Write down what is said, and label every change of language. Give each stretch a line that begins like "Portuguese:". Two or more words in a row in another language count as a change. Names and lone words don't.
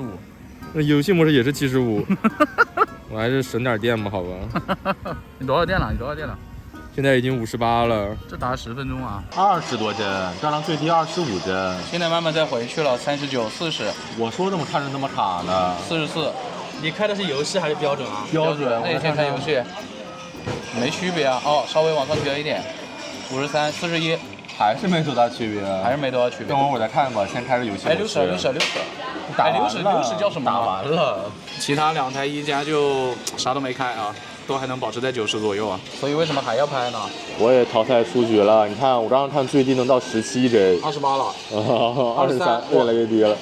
Chinese: 那游戏模式也是75。我还是省点電吧，好吧。你多少電了？現在已經58了。這打10分鐘啊？20多帧，剛剛最低25帧。現在慢慢再回去了，39、40。我說怎麼看着那麼卡呢？44。你開的是遊戲還是標準啊？標準。那你先開遊戲。沒區別啊。哦，稍微往上調一點。53、41。還是沒多大區別。還是沒多大區別。等會兒我再看吧，先開着遊戲。哎，60。打60叫什麼？打完了。其他2台1加就啥都沒開啊，都還能保持在90左右啊。所以為什麼還要拍呢？我也淘汰出局了，你看我剛剛看最低能到17帧。 28了。 23，越來越低了。